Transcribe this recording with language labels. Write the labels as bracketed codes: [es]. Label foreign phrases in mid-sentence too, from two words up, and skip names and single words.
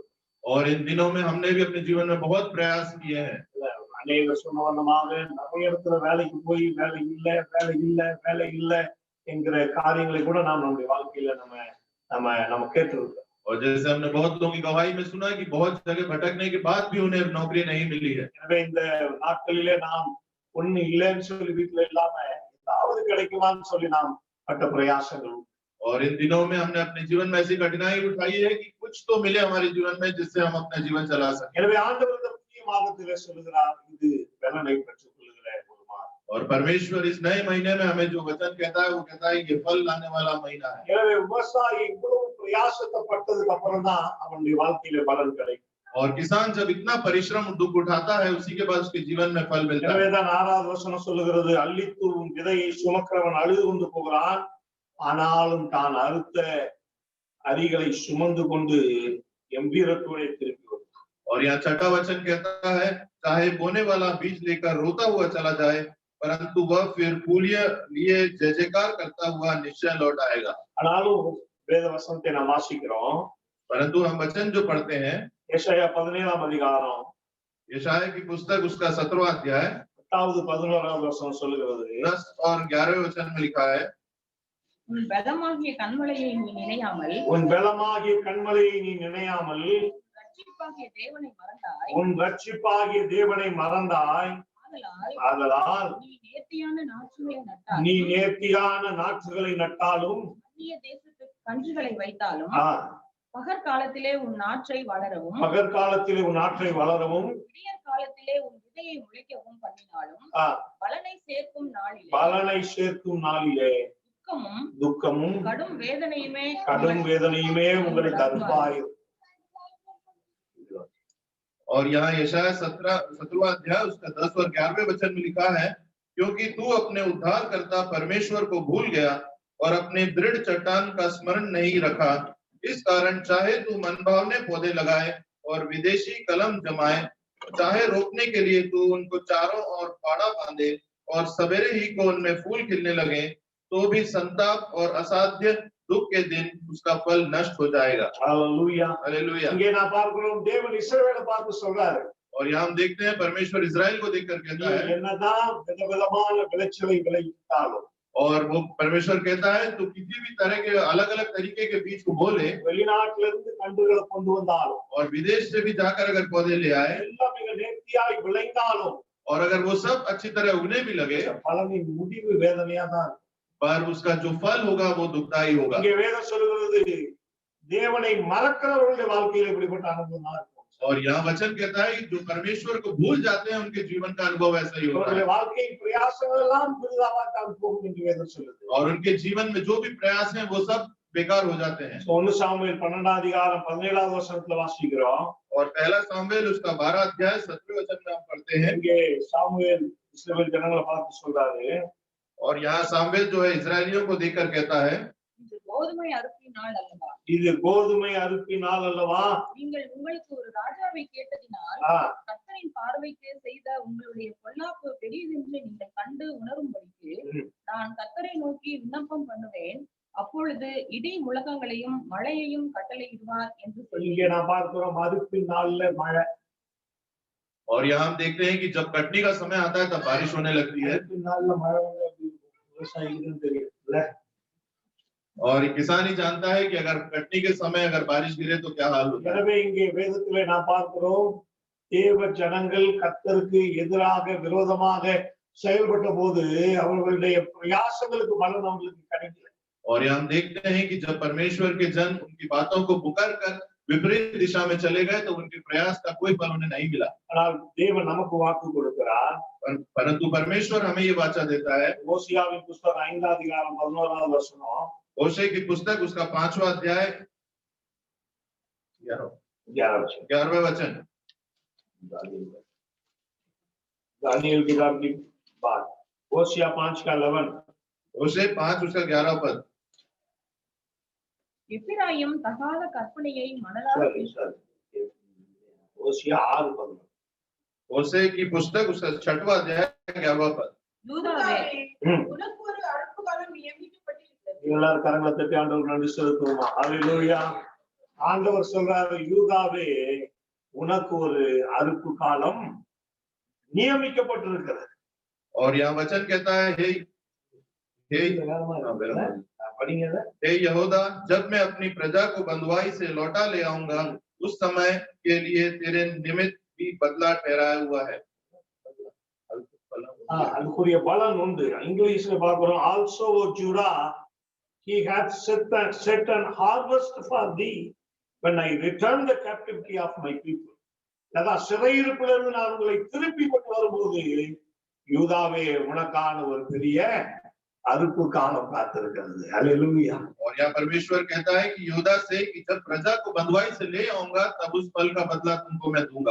[hi] और इन दिनों में हमने भी अपने जीवन में बहुत प्रयास किए हैं। [ta] அநேக சொன்னவண்ணமாக நிறைய இடத்துல வேலைக்கு போய் வேலை இல்ல என்கிற காரியங்களை கூட நாம் நம்முடைய வாழ்க்கையில நம்ம கேட்டிருக்கோம். [hi] और जैसे हमने बहुत लोगों की गवाही में सुना कि बहुत जगह भटकने के बाद भी उन्हें नौकरी नहीं मिली है। [ta] எனவே இந்த நாட்களிலே நாம் ஒண்ணு இல்லைன்னு சொல்லி வீட்டுல இல்லாம ஏதாவது கிடைக்குமான்னு சொல்லி நாம் பட்ட பிரயாசங்கள். [hi] और इन दिनों में हमने अपने जीवन में ऐसी कठिनाई उठाई है कि कुछ तो मिले हमारे जीवन में जिससे हम अपना जीवन चला सकें। [ta] எனவே ஆண்டவர் இந்த புதிய மாதத்திலே சொல்லுகிறார், இது பலனை பெற்றுக் கொள்ளுகிற ஒரு மாதம். [hi] और परमेश्वर इस नए महीने में हमें जो वचन कहता है वो कहता है ये फल लाने वाला महीना है। [ta] எனவே விவசாயி இவ்வளவு பிரயாசத்தை பட்டதுக்கு அப்புறம் தான் அவனுடைய வாழ்க்கையில பலன் கிடைக்கும். [hi] और किसान जब इतना परिश्रम दुख उठाता है उसी के बाद उसके जीवन में फल मिलता है। [ta] எனவேதான் 6வது வசனம் சொல்லுகிறது, அள்ளித்தூவும் விதையை சுமக்கிறவன் அழுது கொண்டு போகிறான், ஆனாலும் தான் அறுத்த அரிகளை சுமந்து கொண்டு गंभीरत्वों திரும்பி வருகிறான். [hi] और यहाँ छठा वचन कहता है, चाहे बोने वाला बीज लेकर रोता हुआ चला जाए परंतु वह फिर फूलिया लिए जय जयकार करता हुआ निश्चय लौट आएगा। [ta] ஆனாலும் வேத வசனத்தை நாம் வாசிக்கிறோம். [hi] परंतु हम वचन जो पढ़ते हैं [ta] ஏசாயா 17ஆம் அதிகாரம் [hi] यशायाह की पुस्तक उसका 17वां अध्याय [ta] 10வது 11வது வசனம் சொல்லுகிறது, [hi] 10 और 11वें वचन में लिखा है, [ta] உன் பலமாகிய கண்மலையை நீ நினையாமல் உன் பலமாகிய கண்மலையை நீ நினையாமல் ரட்சிப்பாகிய தேவனை மறந்தாய். உன் ரட்சிப்பாகிய தேவனை மறந்தாய். ஆதலால் நீ நேர்த்தியான நாற்றுகளை நட்டாலும் நீ நேர்த்தியான நாற்றுகளை நட்டாலும் அந்நிய தேசத்துக்கு கன்றுகளை வைத்தாலும் பகற்காலத்திலே உன் நாற்றை வளரவும் பகற்காலத்திலே உன் நாற்றை வளரவும் விடியற் காலத்திலே உன் விதையை முளைக்கவும் பண்ணினாலும் பலனை சேர்க்கும் நாளிலே துக்கமும் கடும் வேதனையுமே உங்களை தருவாய். [hi] और यहाँ यशायाह 17वां अध्याय उसका 10 और 11वें वचन में लिखा है, क्योंकि तू अपने उद्धारकर्ता परमेश्वर को भूल गया और अपने दृढ़ चट्टान का स्मरण नहीं रखा, इस कारण चाहे तू मनभावने पौधे लगाए और विदेशी कलम जमाए, चाहे रोपने के लिए तू उनको चारों ओर फाड़ा बांधे और सवेरे ही को उनमें फूल खिलने लगे, तो भी संताप और असाध्य दुख के दिन उसका फल नष्ट हो जाएगा। हालेलुया हालेलुया। [ta] இங்கே நான் பார்க்கிறோம், தேவன் இஸ்ரவேலை பார்த்து சொல்றாரு, [hi] और यहाँ हम देखते हैं परमेश्वर इजराइल को देखकर कहता है, [ta] என்னதான் விதவிதமான விளைச்சலை விளைவித்தாலும், [hi] और वो परमेश्वर कहता है तो किसी भी तरह के अलग अलग तरीके के बीज को बोले, [ta] வெளிநாட்டிலிருந்து கன்றுகளை கொண்டு வந்தாலும், [hi] और विदेश से भी जाकर अगर पौधे ले आए, [ta] எல்லாம் மிக நேர்த்தியாய் விளைந்தாலும், [hi] और अगर वो सब अच्छी तरह उगने भी लगे, [ta] பலனின் முடிவு வேதனையா தான், [hi] पर उसका जो फल होगा वो दुखदायी होगा। [ta] இங்கே வேதம் சொல்லுகிறது, தேவனை மறக்கிறவர்களுடைய வாழ்க்கையில் இப்படிப்பட்ட அனுபவம் தான் இருக்கும். [hi] और यहाँ वचन कहता है कि जो परमेश्वर को भूल जाते हैं उनके जीवन का अनुभव ऐसा ही होता है, [ta] வாழ்க்கையின் பிரயாசங்கள் எல்லாம் புதிதாக தான் போகும் என்று வேதம் சொல்லுது। [hi] और उनके जीवन में जो भी प्रयास हैं वो सब बेकार हो जाते हैं। [ta] 1 சாமுவேல் 12ஆம் அதிகாரம் 17வது வசனத்துல வாசிக்கிறோம். [hi] और पहला सामुएल उसका 12 अध्याय 17वें वचन में हम पढ़ते हैं। [ta] இங்கே சாமுவேல் இஸ்ரவேல் ஜனங்களை பார்த்து சொல்றாரு, [hi] और यहाँ सामुएल जो है इस्राएलियों को देखकर कहता है, [ta] இது கோதுமை அறுப்பின் நாள் அல்லவா? இது கோதுமை அறுப்பின் நாள் அல்லவா? நீங்கள் உங்களுக்கு ஒரு ராஜாவை கேட்டதினால் ஆ, கர்த்தரின் பார்வைக்கு செய்த உங்களுடைய பொல்லாப்பு பெரியதென்று நீங்கள் கண்டு உணரும்படிக்கு ம். நான் கர்த்தரை நோக்கி விண்ணப்பம் பண்ணுவேன். அப்பொழுது இடி முழக்கங்களையும் மழையையும் கட்டளையிடுவார் என்று சொல்லி இங்கே நான் பார்க்கிறோம் அறுப்பின் நாள்ல மழை. [hi] और यहाँ हम देखते हैं कि जब कटनी का समय आता है तब बारिश होने लगती है। [ta] அறுப்பின் நாள்ல மழை வந்து அப்படி விவசாயிகளுக்கு தெரியும் இல்ல? [hi] और किसान ही जानता है कि अगर कटनी के समय अगर बारिश गिरे तो क्या हाल होता है। [ta] எனவே இங்கே வேதத்திலே நான் பார்க்கிறோம், தேவ ஜனங்கள் கர்த்தருக்கு எதிராக விரோதமாக செயல்பட்ட போது அவர்களுடைய பிரயாசங்களுக்கு பலன் அவர்களுக்கு கிடைக்கல. [hi] और यहाँ हम देखते हैं कि जब परमेश्वर के जन उनकी बातों को पुकार कर विपरीत दिशा में चले गए तो उनके प्रयास का कोई फल उन्हें नहीं मिला। [ta] ஆனால் தேவன் நமக்கு வாக்கு கொடுக்கிறார். [hi] परंतु परमेश्वर हमें ये वाचा देता है। [ta] ஓசியாவின் புஸ்தகம் 5ஆம் அதிகாரம் 11வது வசனம், [hi] होशे की पुस्तक उसका 5वां अध्याय 11वें वचन। दानियल किताब की बात, ओसिया 5 का 11, होशे 5 उसका 11 पद। [ta] எப்பிராயிம் தகாத கற்பனையை மனதார [hi] सॉरी ओसिया 6 11, होशे की पुस्तक उसका 6वां अध्याय 11वां पद। [ta] யூதாவே உனக்கு ஒரு அறுப்பு காலம் நியமிக்கப்பட்டிருக்கிறது. எல்லாரும் கரங்களை தட்டி ஆண்டவர் நன்றி செலுத்துவோமா? ஹalleluya. ஆண்டவர் சொல்றாரு, யூதாவே உனக்கு ஒரு அறுப்பு காலம் நியமிக்கப்பட்டிருக்கிறது. [hi] और यहाँ वचन कहता है, हे [ta] படிங்க, [hi] हे यहूदा, जब मैं अपनी प्रजा को बंधुआई से लौटा ले आऊंगा उस समय के लिए तेरे निमित्त भी बदला ठहराया हुआ है। [ta] அதுக்குரிய பலன் உண்டு. இங்கிலீஷ்ல பார்க்கிறோம், [en] also O Judah, he hath set an harvest for thee when I return the captivity of my people. [ta] அதான் சிறையிருப்பிலிருந்து நான் உங்களை திருப்பி கொண்டு வரும்போது யூதாவே உனக்கான ஒரு பெரிய அறுப்பு காலம் காத்திருக்கிறது. ஹalleluya. [hi] और यहाँ परमेश्वर कहता है कि यूदा से कि जब प्रजा को बंधुआई से ले आऊंगा तब उस फल का बदला तुमको मैं दूंगा।